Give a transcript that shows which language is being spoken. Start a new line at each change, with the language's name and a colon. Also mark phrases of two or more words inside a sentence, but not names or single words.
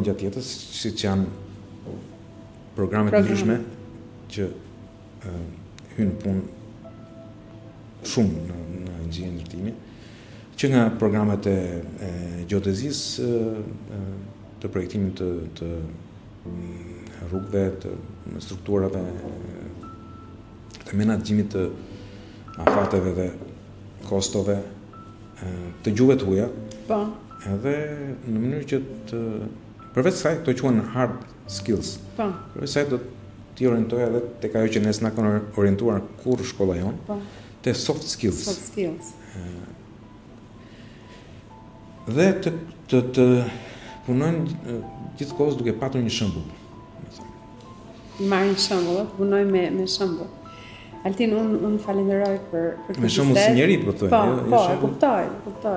Albanian: gjatë jetës, siç janë programet ndryshme që hynë punë shumë në inxhinier ndërtimi, që nga programet e gjeodezisë, të projektimit të rrugëve, të strukturave, të menaxhimit të afateve dhe kostove, të gjuhëve të huaja. Po. Edhe në mënyrë që të Përveç kësaj, këto quhen
English: hard skills.
Albanian: Po. Përveç kësaj do t'i orientoj edhe tek ajo që ne s'na kanë orientuar kur shkolla jon, te
English: soft skills. Soft skills.
Albanian: Dhe të punojnë gjithkohës duke patur një shembull. Marrin shembull, punoj me shembull. Altin, unë falenderoj për këtë me shembull si njeri, po thoj. Po, e kuptoj.